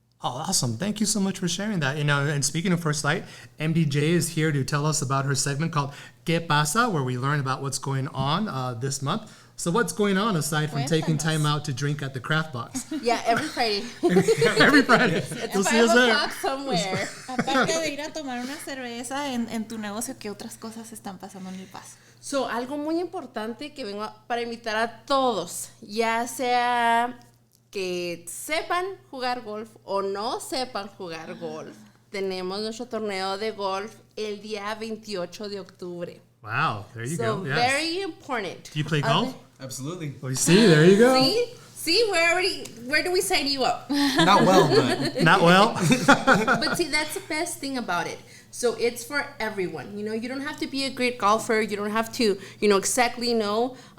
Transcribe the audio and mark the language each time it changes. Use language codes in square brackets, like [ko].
[en] Oh, awesome. Thank you so much for sharing that. And speaking of FirstLight, MDJ is here to tell us about her segment called ¿Qué pasa?, where we learn about what's going on this month. So what's going on aside from taking [es] Cuéntanos. [en] time out to drink at the CraftBox? Yeah, every Friday. Every Friday. It's We'll see 5 us there. o'clock somewhere. [es] Aparte de ir a tomar una cerveza en tu negocio, ¿qué otras cosas están pasando en El Paso? So, algo muy importante que vengo para invitar a todos, ya sea que sepan jugar golf o no sepan jugar golf, tenemos nuestro torneo de golf el día 28 de octubre. [en] Wow, there you So, go. Yes. very important. Do you play golf? Absolutely. Well, you see, there you go. See, where do we sign you up? Not well, but Not well. But see, that's the best thing about it. So it's for everyone. You know, you don't have to be a great golfer. You don't have to, exactly know.